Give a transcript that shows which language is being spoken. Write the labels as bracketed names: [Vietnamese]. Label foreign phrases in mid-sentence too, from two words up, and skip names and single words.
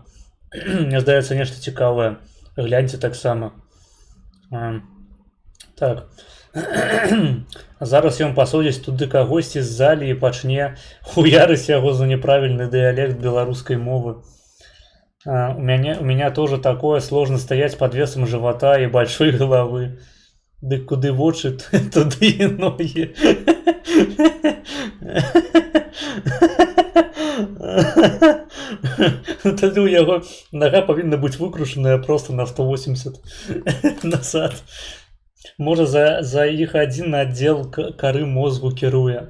[Belarusian] Мне здаецца, нешта цікавае. Гляньце таксама. Так. Зараз ён пасудзіць туды кагосьці з залі і пачне хуярыць яго за неправільны дыялект беларускай мовы. [Russian] У меня тоже такое, сложно стоять под весом живота и большой головы. [Belarusian] Дык куды вочы, туды і ногі. Тады ў яго нага павінна быць выкрушаная просто на 180 назад. Можа, за іх адзін аддзел кары мозгу кіруе.